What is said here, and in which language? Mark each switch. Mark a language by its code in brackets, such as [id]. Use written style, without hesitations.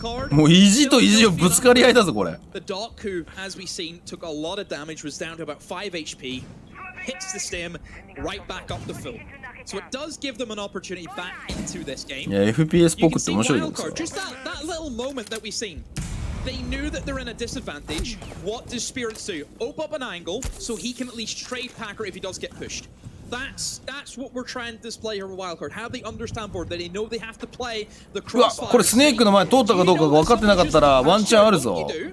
[ja] もう意地と意地をぶつかり合いだぞこれ。 [en] The Doc, who, as we've seen, took a lot of damage, was down to about 5 HP, hits the stem, right back up the full. So it does give them an opportunity back into this game. [ja] いや FPS っぽくって面白いよ。 [en] Just that little moment that we've seen. They knew that they're in a disadvantage. What does Spirits do? Open up an angle so he can at least trade Packer if he does get pushed. That's what we're trying to display here with Wildcard. How they understand board that they know they have to play the [ja] うわ [en] crossfire. [ja] これスネークの前通ったかどうかが分かってなかったらワンチャンあるぞ。